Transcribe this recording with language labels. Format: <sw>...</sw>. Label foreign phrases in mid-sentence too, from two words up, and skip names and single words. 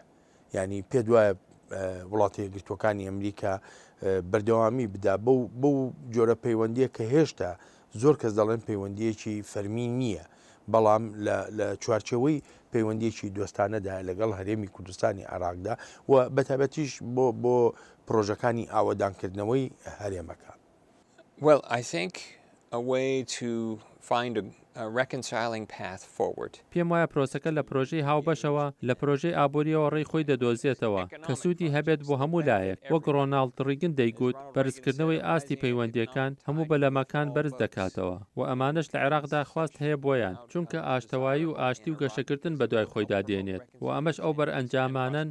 <ckb>ینی پێ دوایە وڵاتی یەکگرتووەکانی ئەمریکا بەردەوامی بدا بەو جۆرە پەیوەندیە کە هێشتا زۆر کەس دەڵێن پەیوەندیەکی فەرمی نییە بەڵام لە چوارچەوەی پەیوەندیەکی دۆستانەدا لەگەڵ هەرێمی کوردستانی عێراقدا و بەتابەتیش بۆ پرۆژەکانی ئاوەدانکردنەوەی هەرێمەکە.</ckb> <en>Well, I think a way to find a reconciling path forward.</en> <ckb>پێم وایە پرۆسەکە لە پرۆژەی هاوبەشەوە لە پرۆژەی ئابوووریەوە ڕێی خۆی دەدۆزێتەوە کە سوودی هەبێت بۆ هەموو لایەک وەک ڕۆناڵد ڕیگن دەیگوت بەرزکردنەوەی ئاستی پەیوەندیەکان هەموو بەلەمەکان بەرز دەکاتەوە و ئەمانش لە عێراقدا خواست هەیە بۆیان چونکە ئاشتەوایی و ئاشتی و گەشەکردن بە دوای خۆیدا دێنێت و ئەمەش ئەو بەرئەنجامانن</ckb>